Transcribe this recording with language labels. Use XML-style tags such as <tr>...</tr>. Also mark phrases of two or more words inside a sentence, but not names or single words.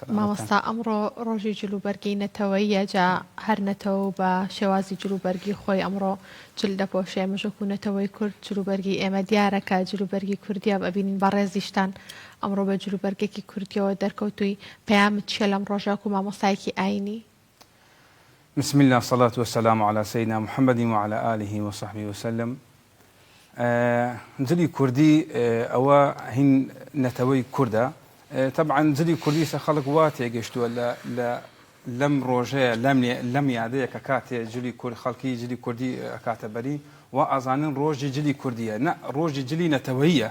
<ckb>مامۆستا ئەمڕۆ ڕۆژی جلوبەرگی نەتەوەییە، جا هەر نەتەوە بە شێوازی جلوبەرگی خۆی ئەمڕۆ جل دەپۆشێ. مژۆک و نەتەوەی کورد جلوبەرگی ئێمە دیارەکە جلوبەرگی کوردیە ببینین بە ڕێزیشتان ئەمڕۆ بە جلوبەرگێکی کوردیەوە دەرکەوتووی. پەیامت چیە لەم ڕۆژەک و مامۆستایەکی ئاینی؟</ckb> <ar>بسم الله والصلاة والسلام على سيدنا محمد وعلى آله وصحبه وسلم.</ar> <ckb>جلی کوردی ئەوە هین نەتەوەی کوردە. طبعا جلی کوردی سە خەڵک وا تێگەشتووە لەم ڕۆژەیە لەم یادەیە کە کاتێ جلی خەڵکی جلی کوردی ئەکاتە بەری و ئازانن ڕۆژی جلی کوردیە، نە ڕۆژی جلی نەتەوەییە.</ckb>